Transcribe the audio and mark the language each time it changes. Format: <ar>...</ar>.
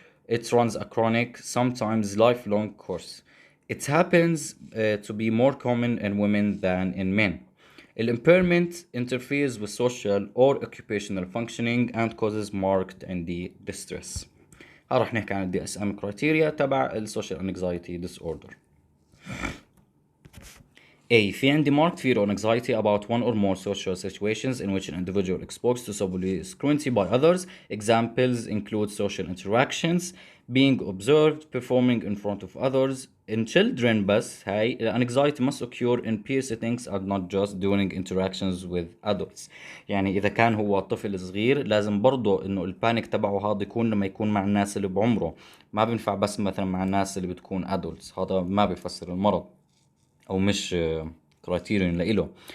<en>It runs a chronic, sometimes lifelong course. It happens to be more common in women than in men. The impairment interferes with social or occupational functioning and causes marked and distress.</en> <ar>راح نحكي عن ال DSM criteria تبع ال social anxiety disorder.</ar> <en>A.</en> <ar>في عندي</ar> <en>marked fear or anxiety about one or more social situations in which an individual exposed to subtly scrutiny by others. Examples include social interactions, being observed, performing in front of others. In children</en> <ar>بس هاي</ar> <en>anxiety must occur in peer settings and not just during interactions with adults.</en> <ar>يعني إذا كان هو طفل صغير لازم برضه إنه البانيك تبعه هذا يكون لما يكون مع الناس اللي بعمره. ما بينفع بس مثلا مع الناس اللي بتكون adults. هذا ما بيفسر المرض. أو مش criterion لإله.</ar>